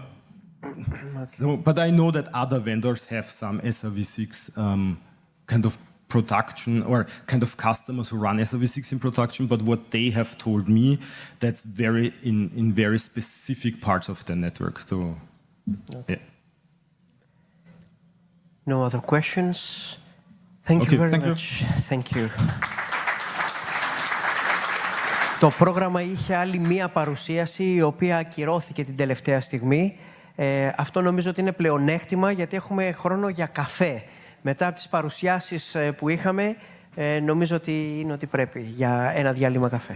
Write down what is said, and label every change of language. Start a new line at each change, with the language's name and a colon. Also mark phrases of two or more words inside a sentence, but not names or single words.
English: So, but I know that other vendors have some SRv6 kind of production or kind of customers who run SRv6 in production, but what they have told me, that's very in very specific parts of the network. So, yeah. No other questions? Thank you very much. Thank you.
Greek: Το πρόγραμμα είχε άλλη μία παρουσίαση, η οποία ακυρώθηκε την τελευταία στιγμή. Αυτό νομίζω ότι είναι πλεονέκτημα, γιατί έχουμε χρόνο για καφέ. Μετά από τις παρουσιάσεις που είχαμε, νομίζω ότι είναι ότι πρέπει για ένα διάλειμμα καφέ.